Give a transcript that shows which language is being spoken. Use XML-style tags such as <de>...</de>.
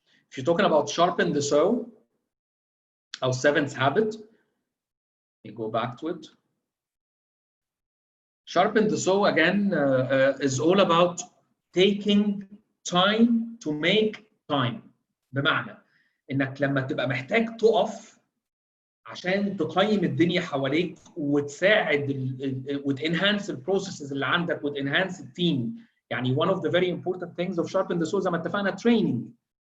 <en>If you're talking about sharpen the saw, our 7th habit, you go back to it. Sharpen the saw again is all about taking time to make time.</en> <ar>بمعنى انك لما تبقى محتاج تقف عشان تقيم الدنيا حواليك وتساعد وتنهانس البروسيسز اللي عندك وتنهانس التيم.</ar> <en>يعني one of the very important things of sharpen the saw</en> <ar>زي ما اتفقنا</ar> <en>training.</en>